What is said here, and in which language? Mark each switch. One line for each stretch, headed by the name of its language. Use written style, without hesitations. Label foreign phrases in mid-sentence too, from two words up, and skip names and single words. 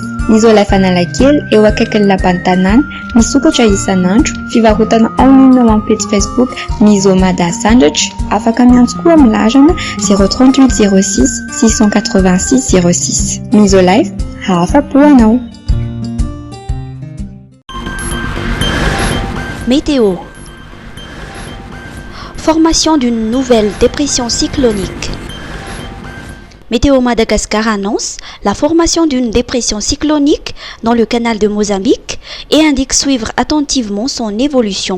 Malagasy: Misolife Analakely eo akaikin'ny lapan'ny tanàna, misokatra isan'andro, fivarotana online amin'ny page Facebook Misomada Sandwich, afaka miantso koa amin'ny larana 038 06 686 06. Misolife, afa-po anao.
French: Météo. Formation d'une nouvelle dépression cyclonique. Météo Madagascar annonce la formation d'une dépression cyclonique dans le canal de Mozambique et indique suivre attentivement son évolution.